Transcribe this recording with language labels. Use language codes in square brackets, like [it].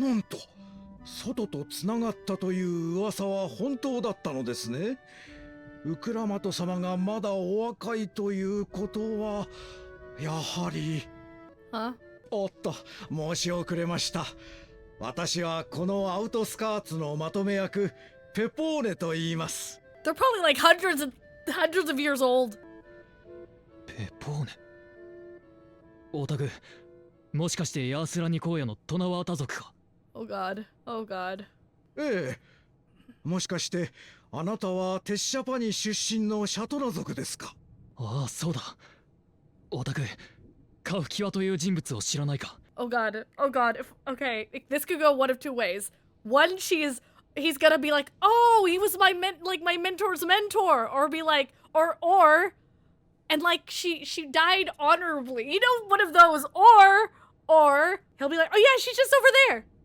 [ja] なんと外とつながったという噂は本当だったのですね。ウクラマト様がまだお若いということはやはり [en] Huh? [ja] おっと申し遅れました。私はこのアウトスカーツのまとめ役ペポーネと言います。 [en] They're probably like hundreds of years old. [ja] ペポーネオタクもしかしてヤースラニ荒野のトナワータ族か [en] Oh god. Oh god. [ja] ええ、もしかしてあなたはテッシャパニ出身のシャトナ族ですか。ああそうだオタクカフキワという人物を知らないか [en] Oh god. Oh god. Okay, this could go one of two ways. One, he's gonna be like, oh, he was my my mentor's mentor, or be like, or, and like she died honorably. You know, one of those. Or he'll be like, oh yeah, she's just over there.